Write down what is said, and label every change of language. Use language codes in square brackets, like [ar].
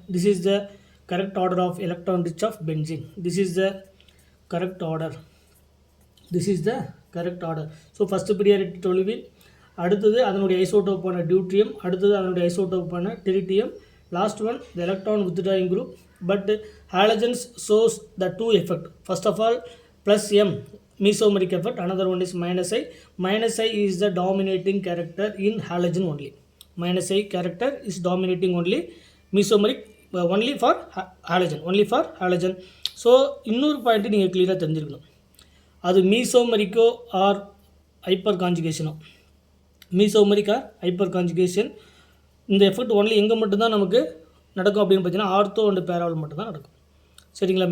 [en] This is the correct order of electron rich of benzene. This is the correct order. This is the correct order. So first priority toluene, [ta] அடுத்தது அதனுடைய ஐசோடோப்பான deuterium, அடுத்தது அதனுடைய ஐசோடோப்பான டெரிட்டியம், [en] Last one the electron withdrawing group. But halogens shows the two effect. First of all, plus M mesomeric effect. Another one is -I. -I is the dominating character in halogen only. -I character is dominating only mesomeric only for halogen. Only for halogen. [ta] So இன்னொரு point நீங்கள் கிளியராக தெரிஞ்சிருக்கணும். அது மீசோமரிக்கோ R hyper கான்ஜுகேஷனோ. மீசோமரிக் R hyper conjugation இந்த effect only எங்கே மட்டும்தான் நமக்கு நடக்கும் அப்படின்னு பார்த்தீங்கன்னா ஆர்த்தோ அண்ட் பேராவில் மட்டும்தான் நடக்கும். சரிங்களா?